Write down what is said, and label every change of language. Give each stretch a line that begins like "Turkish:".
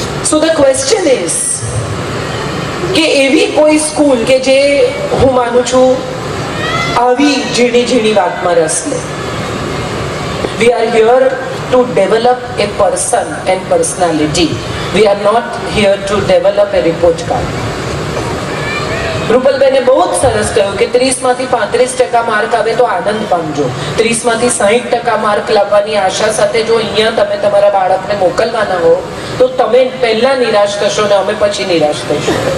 English: So the question is
Gujarati: કે એવી કોઈ સ્કૂલ કે જે હું માનું છું આવી ઝીણી ઝીણી વાતમાં રસ લે.
English: We are here to develop a person and personality. We are not here to develop a report card.
Gujarati: રૂપલબેને બહુ જ સરસ કહ્યું કે 30માંથી 35% માર્ક આવે તો આનંદ પામજો. 30માંથી 60% માર્ક લાવવાની આશા સાથે જો અહીંયા તમે તમારા બાળકને મોકલવાના હો તો તમે પહેલા નિરાશ થશો ને અમે પછી નિરાશ થશું.